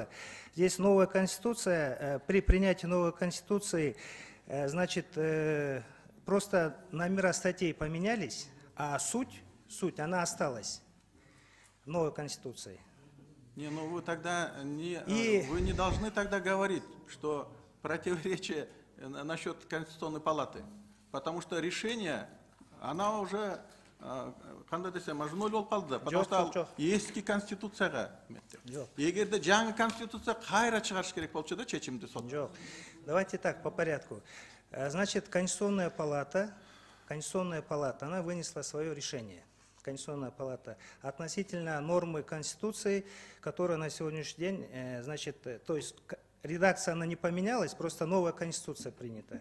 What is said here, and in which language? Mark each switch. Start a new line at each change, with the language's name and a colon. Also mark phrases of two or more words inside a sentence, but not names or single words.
Russian: Здесь новая конституция, при принятии новой конституции, значит, просто номера статей поменялись, а суть, она осталась в новой конституции. Не, ну вы тогда И- вы не должны тогда говорить, что противоречие насчет Конституционной палаты, потому что решение, она уже
Kyrgyz: кандай десем ажноль болуп калды да,
Russian: потому что
Kyrgyz: эски конституцияга
Russian: Жоқ.
Kyrgyz: эгерде жаңы конституция кайра чыгарыш керек болчу да чечимди сот.
Russian: Жоқ. Давайте так, по порядку. Значит, Конституционная палата, она вынесла свое решение. Конституционная палата относительно нормы Конституции, которая на сегодняшний день, значит, то есть редакция она не поменялась, просто новая Конституция принята.